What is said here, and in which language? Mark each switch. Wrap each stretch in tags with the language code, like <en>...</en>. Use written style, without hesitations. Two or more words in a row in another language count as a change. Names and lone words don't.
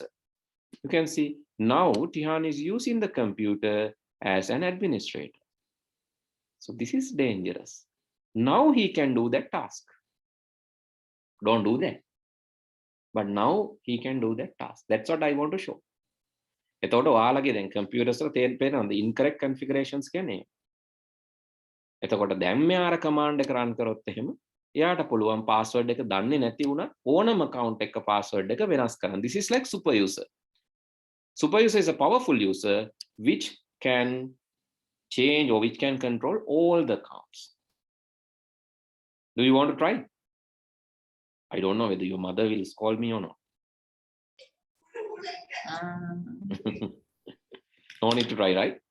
<en>You can see now Tihan is using the computer as an administrator. So this is dangerous. Now he can do that task. Don't do that. But now he can do that task. That's what I want to show.</en> <si>එතකොට ඔයාලගේ දැන් කම්පියුටර්ස් වල තේරෙනවා</si> <en>incorrect configurations</en> <si>කියන්නේ. එතකොට දැන් මෙයාර command එක run කරොත් එහෙම එයාට පුළුවන් password එක දන්නේ නැති වුණත් ඕනම account එක password එක වෙනස් කරන්න.</si> <en>This is like super user. Super user is a powerful user which can change or which can control all the accounts. Do you want to try? I don't know whether your mother will scold me or not. No need to try, right?</en>